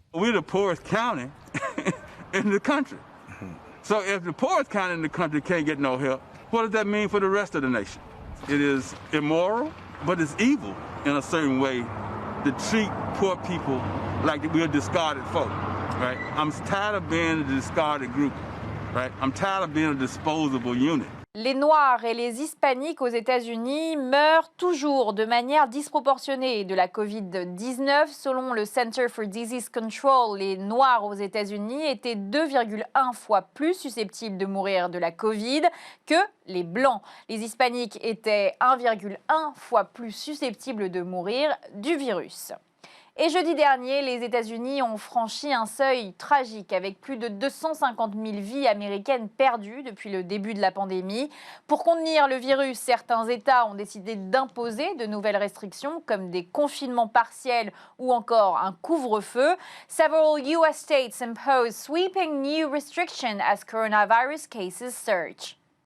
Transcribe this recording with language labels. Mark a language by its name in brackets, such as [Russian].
[English] We're the poorest county in the country. So if the poorest county in the country can't get no help, what does that mean for the rest of the nation? It is immoral, but it's evil in a certain way to treat poor people like we're discarded folk, right? I'm tired of being a discarded group, right? I'm tired of being a disposable unit. [French] Les Noirs et les Hispaniques aux États-Unis meurent toujours de manière disproportionnée de la Covid-19. Selon le Center for Disease Control, les Noirs aux États-Unis étaient 2,1 fois plus susceptibles de mourir de la Covid que les Blancs. Les Hispaniques étaient 1,1 fois plus susceptibles de mourir du virus. Et jeudi dernier, les États-Unis ont franchi un seuil tragique avec plus de 250 000 vies américaines perdues depuis le début de la pandémie. Pour contenir le virus, certains États ont décidé d'imposer de nouvelles restrictions comme des confinements partiels ou encore un couvre-feu. [English] Several US states impose sweeping new restrictions as coronavirus cases surge.